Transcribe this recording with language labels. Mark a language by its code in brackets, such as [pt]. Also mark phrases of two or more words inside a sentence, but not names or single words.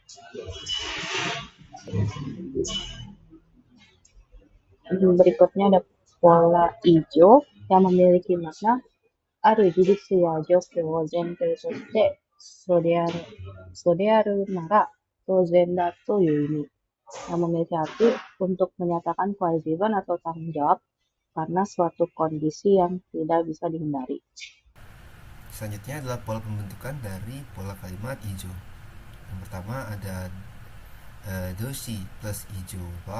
[id] Berikutnya ada pola hijau yang memiliki makna [ja] ある技術や状況を前提として、それあるなら当然だという意味 [id] yang memiliki arti untuk menyatakan kewajiban atau tanggung jawab karena suatu kondisi yang tidak bisa dihindari. Selanjutnya adalah pola pembentukan dari pola kalimat ijo. Yang pertama ada doshi plus [ja] 以上は.